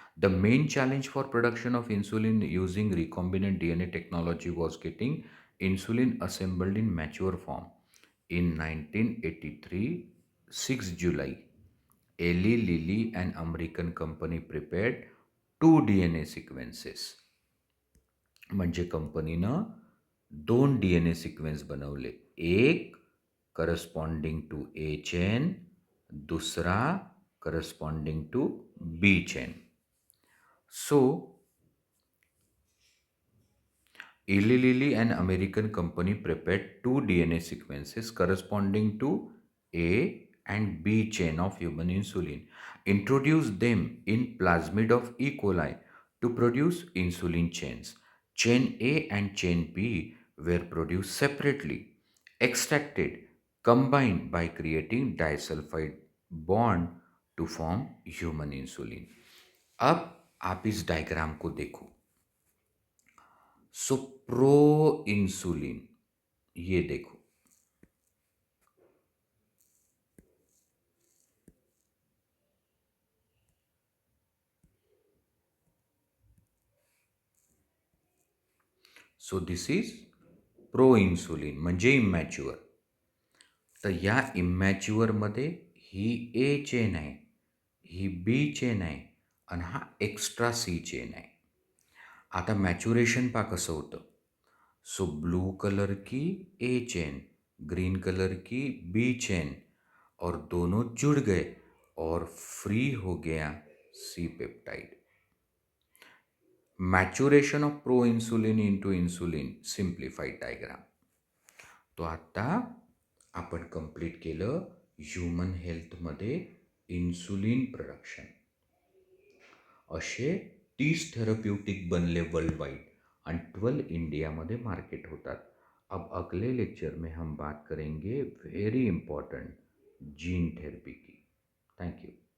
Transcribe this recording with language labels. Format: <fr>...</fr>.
<en>The main challenge for production of insulin using recombinant DNA technology was getting insulin assembled in mature form. In 1983, 6 July, Eli Lilly, an American company, prepared 2 DNA sequences.</en> <mr>म्हणजे कंपनीनं 2 DNA sequence बनवले,</mr> <en>एक corresponding to A chain,</en> <mr>दूसरा corresponding to be chain.</mr> <en>So Eli Lilly, an American company, prepared 2 DNA sequences corresponding to A and B chain of human insulin, introduced them in plasmid of E. coli to produce insulin chains. Chain A and chain B were produced separately, extracted, combined by creating disulfide bond to form human insulin.</en> <hi>अब आप इस diagram को देखो.</hi> <en>so proinsulin,</en> <hi>ये देखो,</hi> <en>so this is proinsulin</en> <mr>म्हणजे immature. तर या इमॅच्युअरमध्ये ही ए chain आहे, ही बी चेन आहे आणि हा एक्स्ट्रा सी चेन आहे. आता मॅच्युरेशन पहा कसं होतं.</mr> <hi>सो ब्लू कलर की ए चेन, ग्रीन कलर की बी चेन और दोनों जुड़ गए और फ्री हो गया C peptide.</hi> <en>Maturation of proinsulin into insulin simplified diagram.</en> <mr>तो आता आपण कंप्लीट केलं ह्युमन हेल्थमध्ये इन्सुलिन प्रोडक्शन. असे 30 थेरप्युटिक बनले वर्ल्ड वाइड</mr> <hi>और 12 इंडिया में मार्केट होता. अब अगले लेक्चर में हम बात करेंगे वेरी इंपॉर्टेंट जीन थेरेपी की. Thank you.</hi>